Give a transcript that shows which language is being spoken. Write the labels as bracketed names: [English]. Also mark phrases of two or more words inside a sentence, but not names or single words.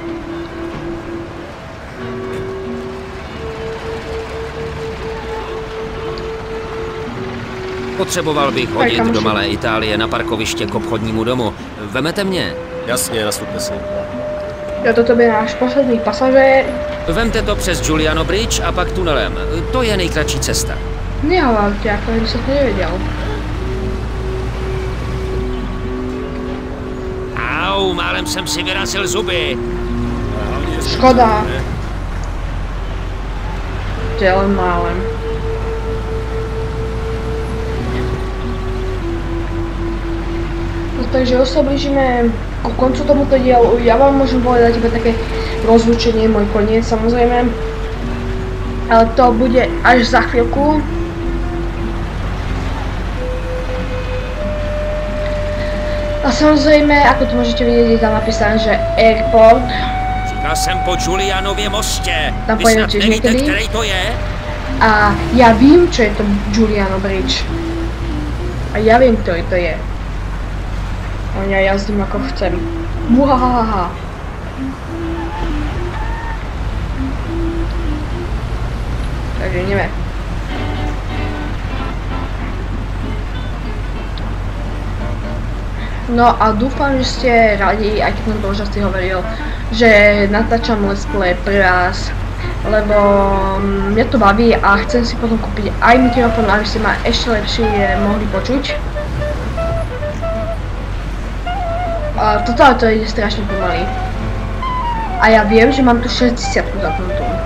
[Czech] Potřeboval bych hodit do Malé Itálie na parkoviště k obchodnímu domu. Vemete mě? Jasně, nastupte si. Jo, toto by náš poslední pasažér. Vemte to přes Giuliano Bridge a pak tunelem. To je nejkratší cesta. [Slovak] Nehovorte, ako by som to nevedel. [Czech] Au, málem jsem si vyrazil zuby. [Slovak] Škoda. To je len málem. No, takže už sa blížime ku koncu tomuto dielu. Ja vám môžem povedať iba také rozlúčenie, môj koniec samozrejme. Ale to bude až za chvíľku. A samozrejme, ako tu môžete vidieť, je tam napísané, že Airport. [Czech] Říkal jsem po Giulianově mostě. Tam Vy pojedeme snad tiež nevíte, niekedy. který to je? [Slovak] A ja vím, čo je to Giuliano Bridge. A ja viem, ktorý to je. A ja jazdím ako chcem. Muhahaha. Takže ideme. No a dúfam, že ste radi, aj keď som to už asi hovoril, že natáčam [English] let's play [Slovak] pre vás, lebo mňa to baví a chcem si potom kúpiť aj mikrofón, aby ste ma ešte lepšie mohli počuť. Toto auto ide strašne pomaly. A ja viem, že mám tu 60 zapnutú.